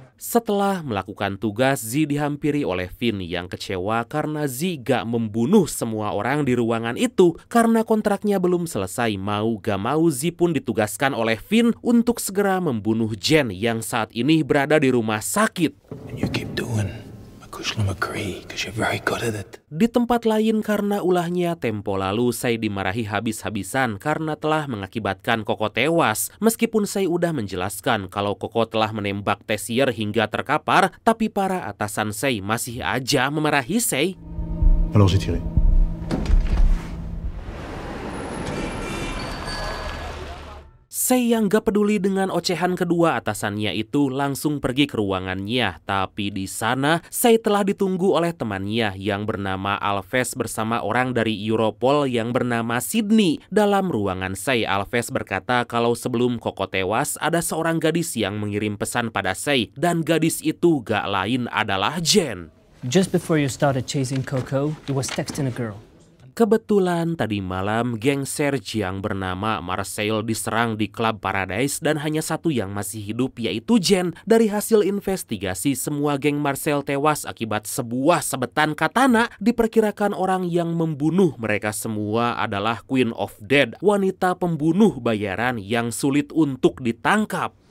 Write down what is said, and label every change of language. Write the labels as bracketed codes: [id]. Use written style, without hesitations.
[id] Setelah melakukan tugas, Zi dihampiri oleh Finn yang kecewa karena Zi gak membunuh semua orang di ruangan itu. Karena kontraknya belum selesai, mau gak mau Zi pun ditugaskan oleh Finn untuk segera membunuh Jen yang saat ini berada di rumah sakit. [en] And you keep doing because you're very good at it. [id] Di tempat lain, karena ulahnya tempo lalu, Sei dimarahi habis-habisan karena telah mengakibatkan Koko tewas. Meskipun Sei udah menjelaskan kalau Koko telah menembak Tessier hingga terkapar, tapi para atasan Sei masih aja memarahi Sei. [fr] Alors j'ai tiré. [id] Sei yang gak peduli dengan ocehan kedua atasannya itu langsung pergi ke ruangannya. Tapi di sana, Sei telah ditunggu oleh temannya yang bernama Alves bersama orang dari Europol yang bernama Sydney. Dalam ruangan Sei, Alves berkata kalau sebelum Koko tewas, ada seorang gadis yang mengirim pesan pada Sei. Dan gadis itu gak lain adalah Jen. [en] Just before you started chasing Coco, you was texting a girl. [id] Kebetulan tadi malam geng Serge yang bernama Marcel diserang di Club Paradise dan hanya satu yang masih hidup yaitu Jen. Dari hasil investigasi, semua geng Marcel tewas akibat sebuah sabetan katana. Diperkirakan orang yang membunuh mereka semua adalah Queen of Dead, wanita pembunuh bayaran yang sulit untuk ditangkap.